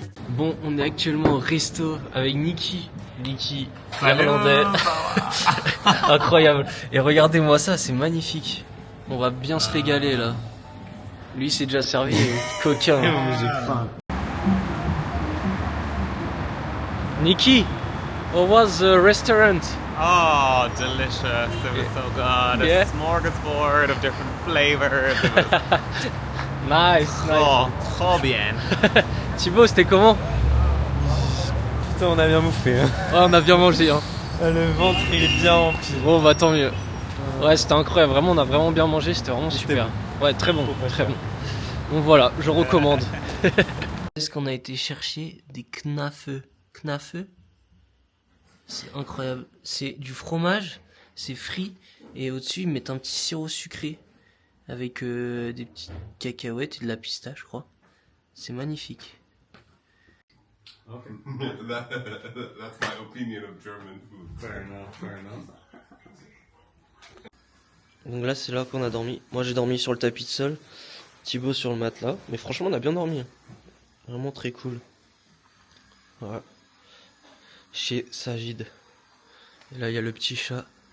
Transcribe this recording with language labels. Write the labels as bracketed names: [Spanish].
[French] Bon, on est actuellement au resto avec Niki irlandais. Incroyable. Et regardez-moi ça, c'est magnifique. On va bien se régaler là. Lui c'est déjà servi, coquin. J'ai faim. [English] Niki, what was the restaurant? Oh, delicious. It was so good. Yeah. A smorgasbord of different flavors. It was Nice, [French] oh, trop bien. Thibaut, c'était comment? Putain, on a bien bouffé. Hein. Ouais, on a bien mangé hein. Le ventre il est bien rempli. Bon bah tant mieux. Ouais, c'était incroyable, vraiment on a vraiment bien mangé, c'était vraiment super. Ouais, très bon, très bon. Bon voilà, je recommande. Est-ce qu'on a été chercher des knafeux? Knafeux? C'est incroyable. C'est du fromage, c'est frit et au-dessus ils mettent un petit sirop sucré avec des petites cacahuètes et de la pistache, je crois. C'est magnifique. [English] Okay. That's my opinion of German food. Fair enough, fair enough. [French] Donc là c'est là qu'on a dormi. Moi j'ai dormi sur le tapis de sol, Thibaut sur le matelas. Mais franchement on a bien dormi. Hein. Vraiment très cool. Voilà. Chez Sajid. Et là il y a le petit chat.